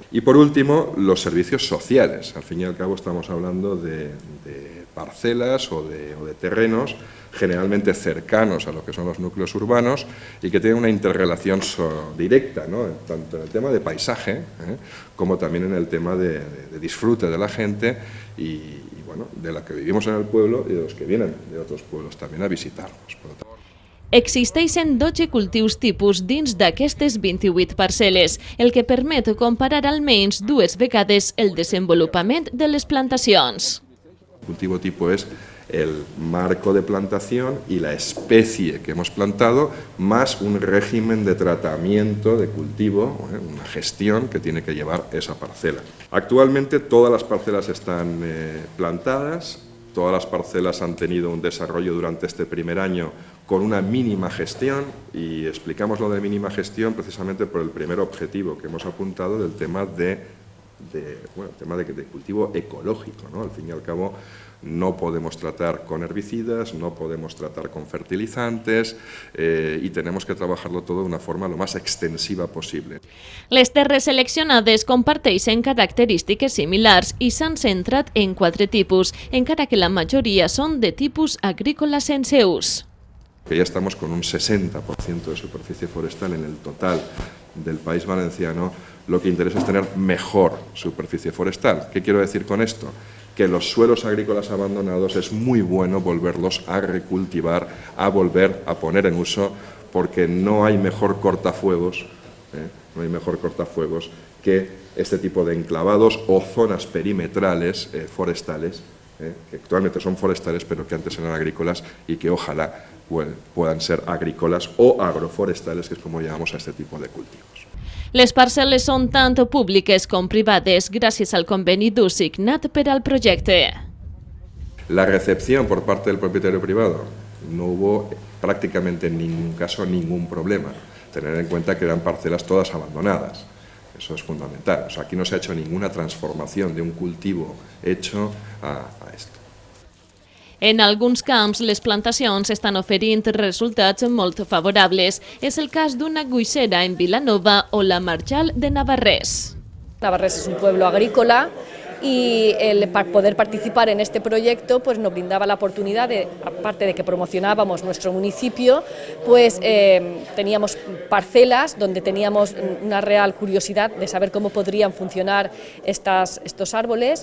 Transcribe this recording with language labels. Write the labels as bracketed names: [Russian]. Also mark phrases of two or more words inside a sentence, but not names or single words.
[Spanish] Y por último, los servicios sociales. Al fin y al cabo estamos hablando de parcelas o de terrenos generalmente cercanos a lo que son los núcleos urbanos y que tienen una interrelación directa, ¿no? Tanto en el tema de paisaje como también en el tema de disfrute de la gente y bueno, de la que vivimos en el pueblo y de los que vienen de otros pueblos también a visitarnos. [Catalan] Existeixen 12 cultius tipus dins d'aquestes 28 parcel·les, el que permet comparar almenys 2 vegades el desenvolupament de les plantacions. [Spanish] El cultivo tipo es el marco de plantación y la especie que hemos plantado, más un régimen de tratamiento de cultivo, una gestión que tiene que llevar esa parcela. Actualmente todas las parcelas están plantadas, todas las parcelas han tenido un desarrollo durante este primer año con una mínima gestión, y explicamos lo de mínima gestión precisamente por el primer objetivo que hemos apuntado del tema de cultivo ecológico, ¿no? Al fin y al cabo no podemos tratar con herbicidas, no podemos tratar con fertilizantes y tenemos que trabajarlo todo de una forma lo más extensiva possible. [Catalan] Les terres seleccionades comparteixen característiques similars i s'han centrat en 4 tipus, encara que la majoria són de tipus agrícola sense ús. [Spanish] Que ya estamos con un 60% de superficie forestal en el total del País Valenciano, lo que interesa es tener mejor superficie forestal. ¿Qué quiero decir con esto? Que los suelos agrícolas abandonados es muy bueno volverlos a recultivar, a volver a poner en uso, porque no hay mejor cortafuegos, que este tipo de enclavados o zonas perimetrales forestales, que actualmente son forestales pero que antes eran agrícolas y que ojalá puedan ser agrícolas o agroforestales, que es como llamamos a este tipo de cultivos. [Catalan] Les parcel·les són tant públiques com privades gràcies al conveni d'ús signat per al projecte. [Spanish] La recepción por parte del propietario privado, no hubo prácticamente en ningún caso ningún problema. Tener en cuenta que eran parcelas todas abandonadas. Eso es fundamental. O sea, aquí no se ha hecho ninguna transformación de un cultivo hecho a esto. [Catalan] En alguns camps, les plantacions estan oferint resultats molt favorables. És el cas d'una guixera en Vilanova o la Marjal de Navarrés. [Spanish] Navarrés es un pueblo agrícola y para poder participar en este proyecto pues nos brindaba la oportunidad de, aparte de que promocionábamos nuestro municipio, pues teníamos parcelas donde teníamos una real curiosidad de saber cómo podrían funcionar estos árboles.